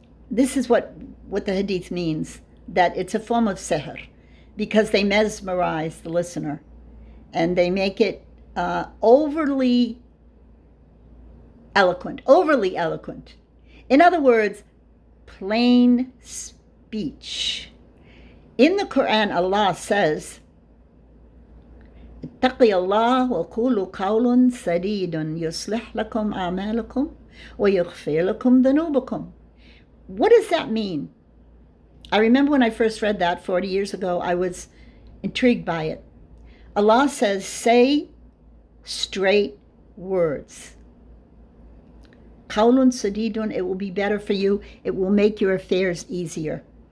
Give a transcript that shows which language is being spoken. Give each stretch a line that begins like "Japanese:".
English: This is what the hadith means, that it's a form of sihr, because they mesmerize the listener, and they make it overly eloquent. In other words, plain speech. In the Quran, Allah says,
Arabic: اتقي الله وقولوا قول سديد يصلح لكم أعمالكم ويغفر لكم ذنوبكم.
English: What does that mean? I remember when I first read that 40 years ago, I was intrigued by it. Allah says, say straight words.
Arabic: Qawlun sadidun,
English: it will be better for you. It will make your affairs easier.